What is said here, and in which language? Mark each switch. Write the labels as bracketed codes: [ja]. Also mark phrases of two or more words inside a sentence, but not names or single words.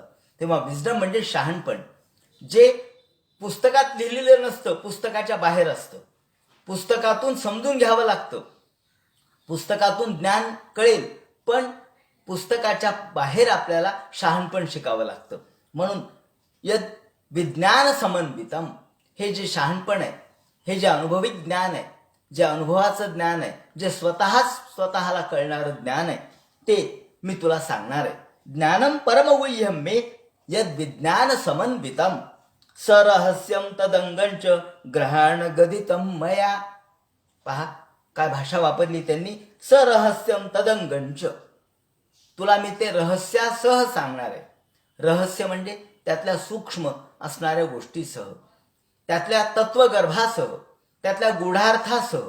[mr] तेव्हा विजडम म्हणजे शहाणपण, जे पुस्तकात लिहिलेलं नसतं, पुस्तकाच्या बाहेर असतं. पुस्तकातून समजून घ्यावं लागतं. पुस्तकातून ज्ञान कळेल, पण पुस्तकाच्या बाहेर आपल्याला शहाणपण शिकावं लागतं. [sa] म्हणून यद विज्ञान समन्वितम, [mr] हे जे शहाणपण आहे, हे जे अनुभवी ज्ञान आहे, जे अनुभवाचं ज्ञान आहे, जे स्वतःला कळणारं ज्ञान आहे, ते मी तुला सांगणार आहे. [sa] ज्ञानम परमगुह्यम मे यद विज्ञान समन्वितम सरहस्यम तदंगंच ग्रहण गदितम मया. [mr] पहा काय भाषा वापरली त्यांनी, [sa] सरहस्यम तदंगंच. [mr] तुला मी ते रहस्यासह सांगणार आहे. रहस्य म्हणजे त्यातल्या सूक्ष्म असणाऱ्या गोष्टीसह, त्यातल्या तत्वगर्भासह, त्यातल्या गूढार्थासह.